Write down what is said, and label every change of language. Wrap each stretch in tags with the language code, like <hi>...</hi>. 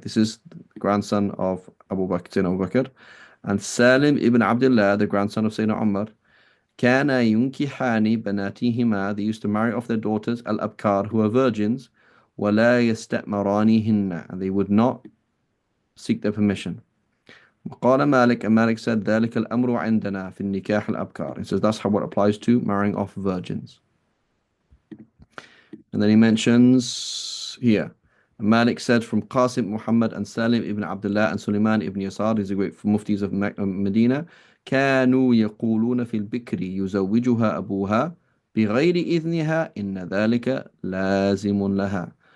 <en>This is the grandson of Abu Bakr, Sayyidina Abu Bakr, and Salim ibn Abdullah, the grandson of Sayyidina Umar.</en> <ar>Kana yunkihani banatihima.</ar> <en>They used to marry off their daughters, al-abkar, who are virgins,</en> <ar>ولا يستأمرانهن,</ar> <en>and they would not seek their permission.</en> <ar>قال مالك,</ar> <en>and Malik said</en> <ar>ذلك الأمر عندنا في النكاح الأبكار.</ar> <en>He says that's how it applies to marrying off virgins. And then he mentions here, Malik said from Qasim Muhammad and Salim ibn Abdullah and Sulaiman ibn Yasar, these are great muftis of Medina,</en> <ar>كانوا يقولون في البكر يزوجها أبوها بغير إذنها إن ذلك لازم لها.</ar>